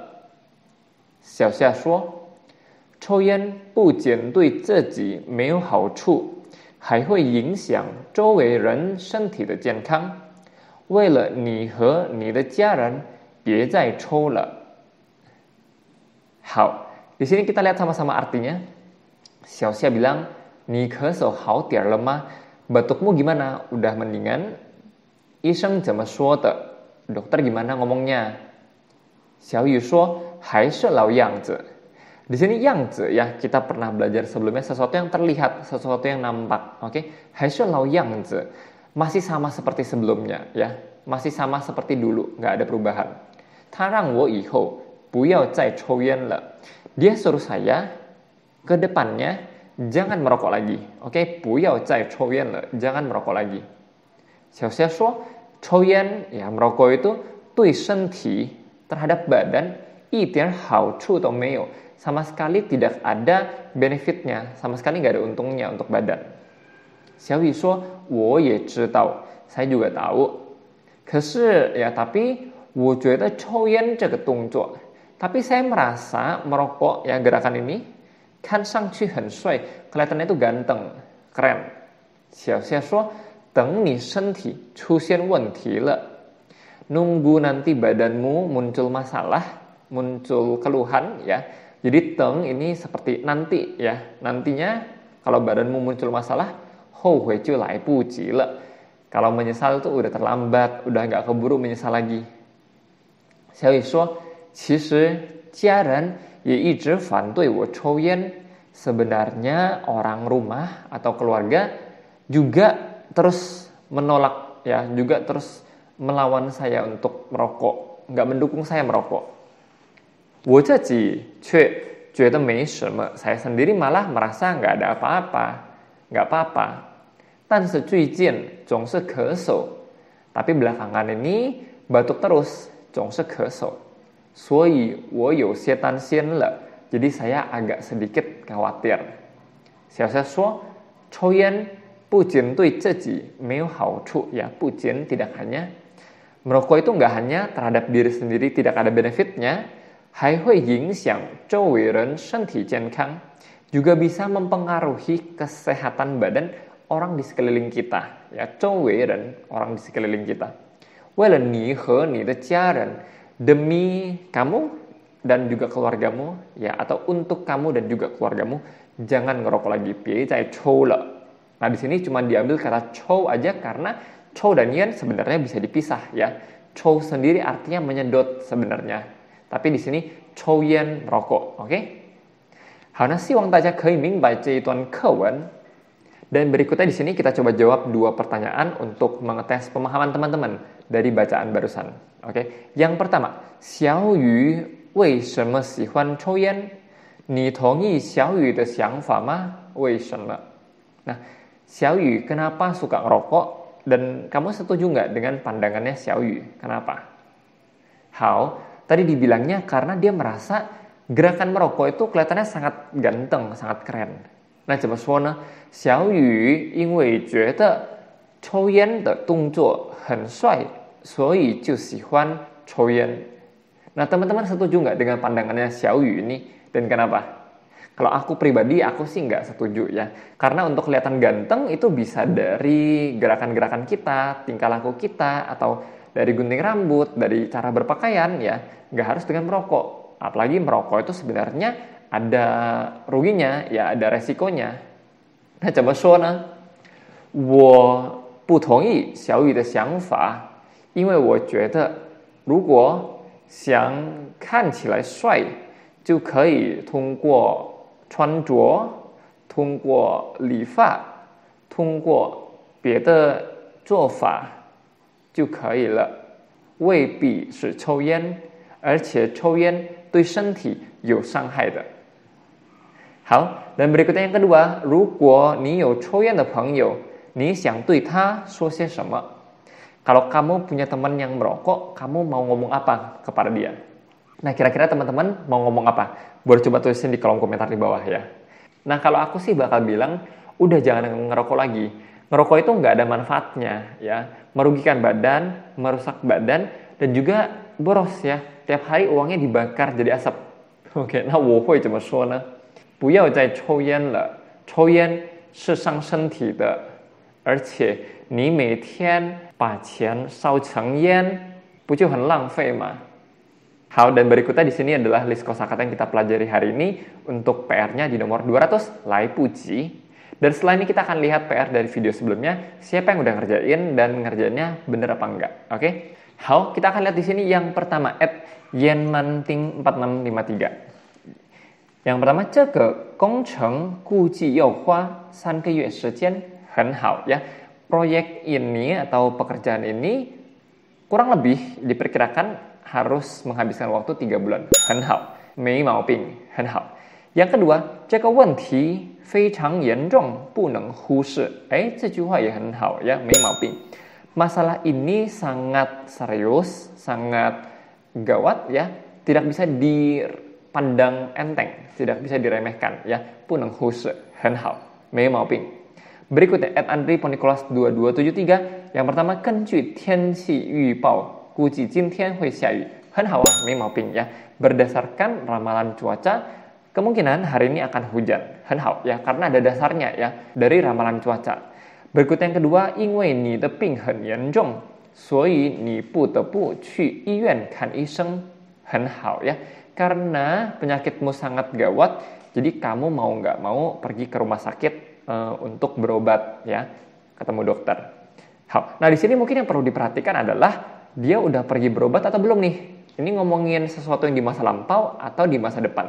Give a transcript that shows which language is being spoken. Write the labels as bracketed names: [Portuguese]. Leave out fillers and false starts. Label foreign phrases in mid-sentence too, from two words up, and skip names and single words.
[Chinese] 小夏说，抽烟不仅对自己没有好处，还会影响周围人身体的健康。为了你和你的家人，别再抽了。好， [Indonesian] di sini kita lihat sama-sama artinya. Xiaoxia bilang, [Chinese] 你咳嗽好点了吗？ [Indonesian] Batukmu gimana? Udah mendingan? [Chinese] 医生怎么说的？ [Indonesian] Dokter gimana ngomongnya? [Chinese] 小雨说，还是老样子。 [Indonesian] Di sini yang zi, ya, kita pernah belajar sebelumnya, sesuatu yang terlihat, sesuatu yang nampak. Oke, [Chinese] 还是老样子, [Indonesian] masih sama seperti sebelumnya, ya, masih sama seperti dulu, nggak ada perubahan. [Chinese] 他让我以后不要再抽烟了. [Indonesian] Dia suruh saya ke depannya jangan merokok lagi. Oke, [Chinese] 不要再抽烟了, [Indonesian] jangan merokok lagi. [Chinese] 小夏说，抽烟, [Indonesian] ya, merokok itu [Chinese] 对身体 [Indonesian] terhadap badan [Chinese] 一点好处都没有. [Indonesian] Sama sekali tidak ada benefitnya, sama sekali nggak ada untungnya untuk badan. [Chinese] Xiaoyu 说，我也知道, [Indonesian] saya juga tahu. [Chinese] 可是, [Indonesian] ya, tapi [Chinese] 我觉得抽烟这个动作, [Indonesian] tapi saya merasa merokok, ya, gerakan ini, [Chinese] 看上去很帅, [Indonesian] kelihatannya itu ganteng, keren. [Chinese] Xiaoxia 说，等你身体出现问题了, [Indonesian] nunggu nanti badanmu muncul masalah, muncul keluhan, ya. Jadi teng ini seperti nanti, ya. Nantinya kalau badanmu muncul masalah, [Chinese] 后悔就来不及了. [Indonesian] Kalau menyesal itu udah terlambat, udah nggak keburu menyesal lagi. [Chinese] 小雨说，其实家人也一直反对我抽烟. [Indonesian] Sebenarnya orang rumah atau keluarga juga terus menolak, ya, juga terus melawan saya untuk merokok, nggak mendukung saya merokok. [Chinese] 我自己却觉得没什么, [Indonesian] saya sendiri malah merasa nggak ada apa-apa, nggak apa-apa. [Chinese] 但是最近总是咳嗽. [Indonesian] Tapi belakangan ini batuk terus, [Chinese] 总是咳嗽. 所以我有些担心了. [Indonesian] Jadi saya agak sedikit khawatir. [Chinese] 小夏说, 抽烟不仅对自己没有好处, ya, 不仅 [Indonesian] tidak hanya. Merokok itu nggak hanya terhadap diri sendiri tidak ada benefitnya, [Chinese] 还会影响周围人身体健康, [Indonesian] juga bisa mempengaruhi kesehatan badan orang di sekeliling kita, ya, [Chinese] 周围人 [Indonesian] orang di sekeliling kita. [Chinese] 为了你和你的家人, [Indonesian] demi kamu dan juga keluargamu, ya, atau untuk kamu dan juga keluargamu, jangan ngerokok lagi. [Chinese] 别再抽了. [Indonesian] Nah, di sini cuma diambil kata 抽 aja karena 抽 dan yen sebenarnya bisa dipisah, ya. 抽 sendiri artinya menyedot sebenarnya. Tapi di sini 抽烟 merokok, oke? [Chinese] 好，那希望大家可以明白这一段课文. [Indonesian] Dan berikutnya di sini kita coba jawab 2 pertanyaan untuk mengetes pemahaman teman-teman dari bacaan barusan. Oke, yang pertama, [Chinese] 小雨为什么喜欢抽烟? 你同意小雨的想法吗? 为什么? [Indonesian] Nah, 小雨 kenapa suka ngerokok? Dan kamu setuju nggak dengan pandangannya 小雨? Kenapa? 好, tadi dibilangnya karena dia merasa gerakan merokok itu kelihatannya sangat ganteng, sangat keren. [Chinese] 那怎么说呢？小雨因为觉得抽烟的动作很帅，所以就喜欢抽烟。 [Indonesian] Nah, teman-teman setuju nggak dengan pandangannya Xiao Yu ini? Dan kenapa? Kalau aku pribadi, aku sih nggak setuju, ya. Karena untuk kelihatan ganteng itu bisa dari gerakan-gerakan kita, tingkah laku kita, atau dari gunting rambut, dari cara berpakaian, ya. Nggak harus dengan merokok. Apalagi merokok itu sebenarnya ada ruginya, ya, ada resikonya. Nah, [Chinese] 怎么说呢？我不同意小雨的想法，因为我觉得如果想看起来帅，就可以通过穿着，通过理发，通过别的做法就可以了，未必是抽烟，而且抽烟对身体有伤害的。好， [Indonesian] dan berikutnya yang kedua, [Chinese] 如果你有抽烟的朋友，你想对他说些什么? [Indonesian] Kalau kamu punya teman yang merokok, kamu mau ngomong apa kepada dia? Nah, kira-kira teman-teman mau ngomong apa? Boleh coba tulisin di kolom komentar di bawah, ya. Nah, kalau aku sih bakal bilang, udah jangan ngerokok lagi. Ngerokok itu nggak ada manfaatnya, ya. Merugikan badan, merusak badan, dan juga boros, ya. Tiap hari uangnya dibakar jadi asap. Oke, [Chinese] 那我会怎么说呢？不要再抽烟了，抽烟是伤身体的，而且你每天把钱烧成烟，不就很浪费吗？好, [Indonesian] dan berikutnya di sini adalah list kosakata yang kita pelajari hari ini untuk PR-nya di nomor 200, [Chinese] 来不及. [Indonesian] Dan setelah ini kita akan lihat PR dari video sebelumnya, siapa yang udah ngerjain dan ngerjainnya bener apa enggak. Oke? Hao, kita akan lihat di sini yang pertama, @yanmanting4653. Yang pertama, [Chinese] 这个工程估计要花3个月时间，很好, [Indonesian] ya. Proyek ini atau pekerjaan ini kurang lebih diperkirakan harus menghabiskan waktu 3 bulan. [Chinese] 很好, 没毛病, 很好. [Indonesian] Yang kedua, [Chinese] 这个问题非常严重，不能忽视. 这句话也很好, ya, 没毛病. [Indonesian] Masalah ini sangat serius, sangat gawat, ya. Tidak bisa dipandang enteng, tidak bisa diremehkan, ya. [Chinese] 不能忽视, 很好, 没毛病. [Indonesian] Berikutnya, @andri_2273. Yang pertama, [Chinese] 根据天气预报，估计今天会下雨。很好啊，没毛病, [Indonesian] ya. Berdasarkan ramalan cuaca, kemungkinan hari ini akan hujan. [Chinese] 很好, [Indonesian] ya, karena ada dasarnya, ya, dari ramalan cuaca. Berikutnya yang kedua, [Chinese] 因为你的病很严重，所以你不得不去医院看医生。很好, [Indonesian] ya. Karena penyakitmu sangat gawat, jadi kamu mau nggak mau pergi ke rumah sakit untuk berobat, ya, ketemu dokter. Nah, di sini mungkin yang perlu diperhatikan adalah dia udah pergi berobat atau belum nih. Ini ngomongin sesuatu yang di masa lampau atau di masa depan.